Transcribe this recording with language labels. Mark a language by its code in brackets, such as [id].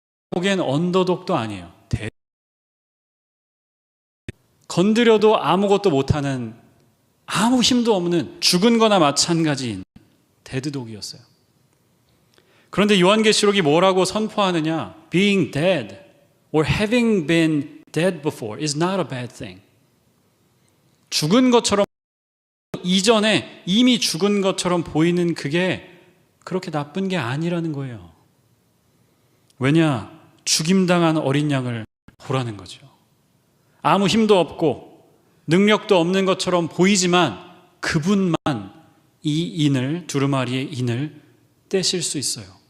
[ko] 보기엔 언더독도 아니에요. 건드려도 아무것도 못하는, 아무 힘도 없는, 죽은 거나 마찬가지인 데드독이었어요. 그런데 요한계시록이 뭐라고 선포하느냐? [en] Being dead or having been dead before is not a bad thing. [ko] 죽은 것처럼, 이전에 이미 죽은 것처럼 보이는 그게 그렇게 나쁜 게 아니라는 거예요. 왜냐? 죽임당한 어린 양을 보라는 거죠. 아무 힘도 없고 능력도 없는 것처럼 보이지만 그분만 이 인을, 두루마리의 인을 떼실 수 있어요.